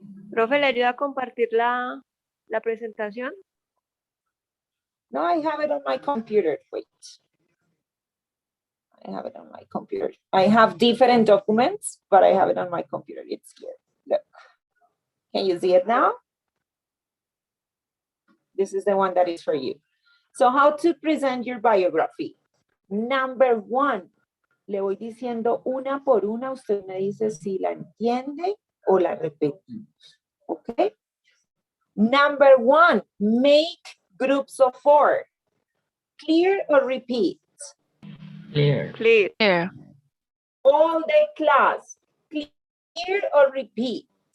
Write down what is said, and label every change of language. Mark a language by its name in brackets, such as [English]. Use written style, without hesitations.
[Spanish] Profe, ¿le ayuda a compartir la presentación? [English] no, I have it on my computer. Wait. I have it on my computer. I have different documents, but I have it on my computer. It's here. Look. Can you see it now? This is the one that is for you. So how to present your biography. Number one, [Spanish] le voy diciendo una por una, usted me dice si la entiende o la repetimos. [English] Okay? Number one, make groups of 4. Clear or repeat? Clear. Clear. All the class, clear or repeat?